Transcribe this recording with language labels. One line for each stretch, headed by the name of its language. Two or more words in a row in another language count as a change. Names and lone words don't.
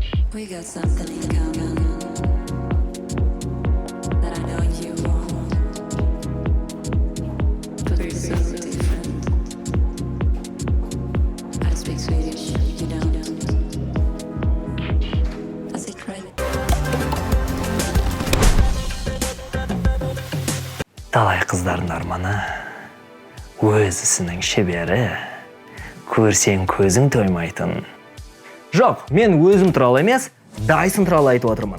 English: We got something in common that I know you won't. But we're so different. I speak Swedish, you don't. A secret.
Kazakh: Талай қыздардың арманы, өз ісінің шебері, көрсең көзің тоймайтын. Жоқ, мен өзім туралы емес, Dyson туралы айтып отырмын.